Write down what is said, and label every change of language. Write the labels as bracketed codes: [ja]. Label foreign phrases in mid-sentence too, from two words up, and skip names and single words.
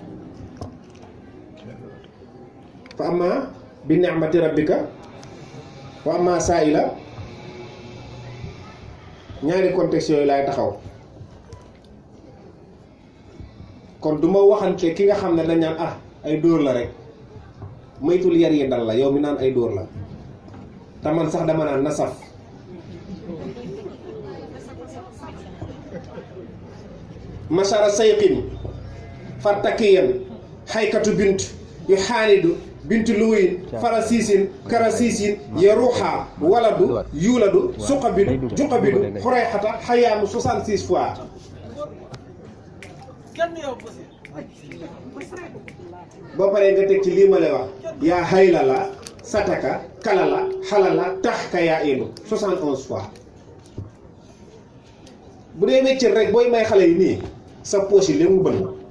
[ar] فأما بنعمة ربك وأما السائل [wo] ñaari contexte yooyu laay taxaw kon du ma waxante ki nga xam ne dañ naan ay dóor la rek moytul yar yi dal la yow mi naan ay dóor la te man sax dama naan na saf masara sayqin fartakiyan xaykatu bint yu xaanidu bintu luwin farasiisin karasiisin yaruuxa waladu yuuladu suqabidu juqabidu xurayxata xayaamu 66 fois boo paree nga teg ci lii ma lay wax yaa hayla la sataka kalala xalala tax ka yaa ilu 71 fois bu dee weccet rek booy may xale yi nii sa poche yi léegi mu bënn